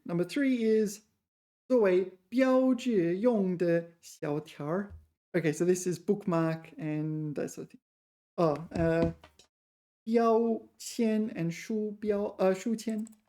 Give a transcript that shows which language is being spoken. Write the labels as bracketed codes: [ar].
[zh] Number 3 is 作为标志用的小条儿. [en] Okay, so this is bookmark and that sort of thing. Oh, 标签 and 书标, 书签.